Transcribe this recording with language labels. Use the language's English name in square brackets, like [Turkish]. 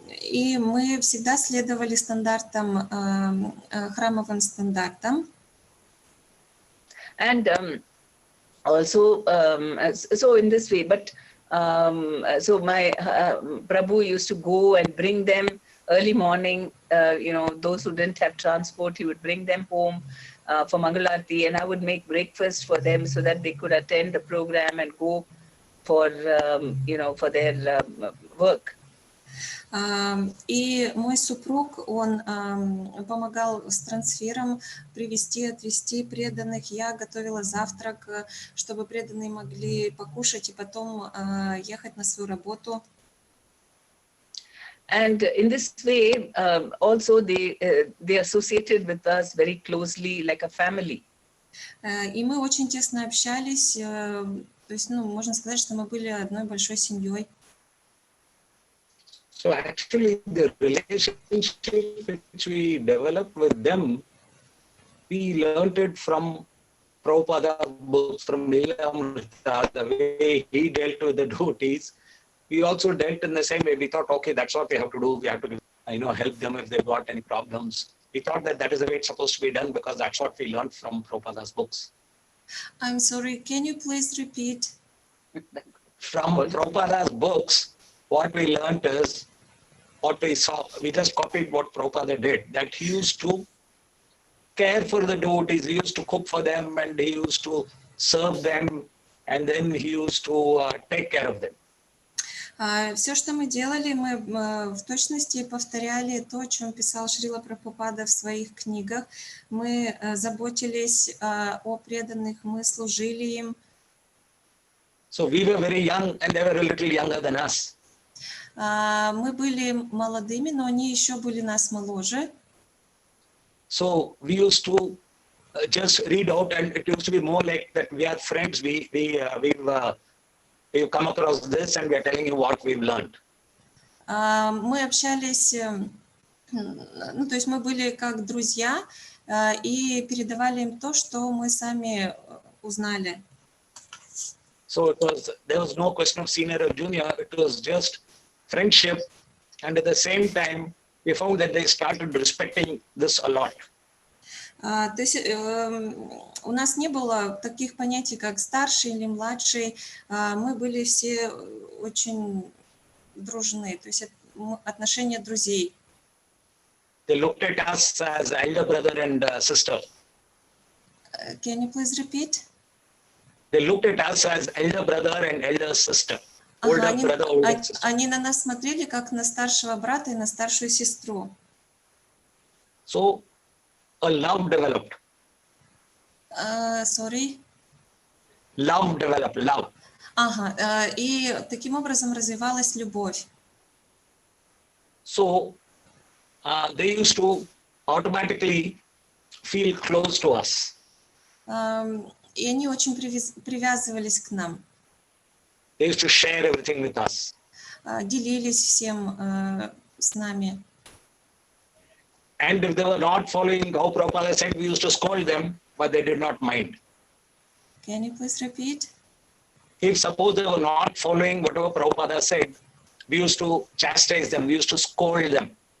[Russian] И мы всегда следовали стандартам, храмовым стандартам. [English] And also, so in this way, but so my Prabhu used to go and bring them early morning, those who didn't have transport, he would bring them home for Mangalarti, and I would make breakfast for them so that they could attend the program and go for, for their work. [Russian] И мой супруг, он помогал с трансфером, привезти, отвезти преданных. Я готовила завтрак, чтобы преданные могли покушать и потом ехать на свою работу. [English] And in this way, also they associated with us very closely, like a family. [Russian] И мы очень тесно общались, то есть, можно сказать, что мы были одной большой семьей. [English] So actually, the relationship which we developed with them, we learned it from Prabhupada books, from Leela, the way he dealt with the devotees. We also dealt in the same way. We thought, okay, that's what we have to do. We have to, help them if they've got any problems. We thought that is the way it's supposed to be done because that's what we learned from Prabhupada's books. I'm sorry, can you please repeat? From Prabhupada's books, what we learned is, what we saw, we just copied what Prabhupada did, that he used to care for the devotees, he used to cook for them, and he used to serve them, and then he used to take care of them. [Russian] Все, что мы делали, мы в точности повторяли то, о чем писал Шрила Прабхупада в своих книгах. Мы заботились о преданных, мы служили им. [English] So we were very young, and they were a little younger than us. [Russian] Мы были молодыми, но они еще были нас моложе. [English] So we used to just read out, and it used to be more like that we are friends. We've come across this, and we are telling you what we've learned. [Russian] Мы общались, то есть мы были как друзья и передавали им то, что мы сами узнали. [English] So there was no question of senior or junior. It was just friendship, and at the same time, we found that they started respecting this a lot. [Russian] То есть у нас не было таких понятий, как старший или младший. Мы были все очень дружны, то есть отношения друзей. [English] They looked at us as elder brother and sister. Can you please repeat? They looked at us as elder brother and elder sister. Older brother, older sister. [Russian] Они на нас смотрели как на старшего брата и на старшую сестру. [English] So a love developed. Sorry? Love developed, love. [Russian] И таким образом развивалась любовь. [English] So they used to automatically feel close to us. [Russian] И они очень привязывались к нам. [English] They used to share everything with us. [Russian] Делились всем с нами. [English] And if they were not following how Prabhupada said, we used to scold them, but they did not mind. Can you please repeat? If suppose they were not following whatever Prabhupada said, we used to chastise them, we used to scold them.